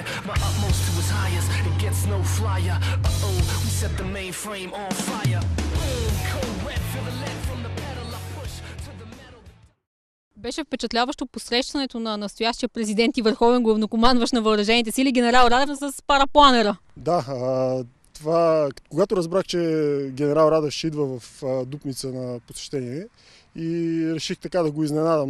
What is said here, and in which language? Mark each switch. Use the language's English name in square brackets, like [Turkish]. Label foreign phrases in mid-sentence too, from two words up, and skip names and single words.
[English] My utmost to his highest, it gets no flyer. Uh-oh, we set the mainframe on fire. Boom, cold red, feel the lead from the pedal. I push to the metal. [Bulgarian] Беше впечатляващо посрещането на настоящия президент и върховен главнокомандващ на въоръжените сили генерал Радев с парапланера. Да, това, когато разбрах, че генерал Радев ще идва в Дупница на посещение, и реших така да го изненадам.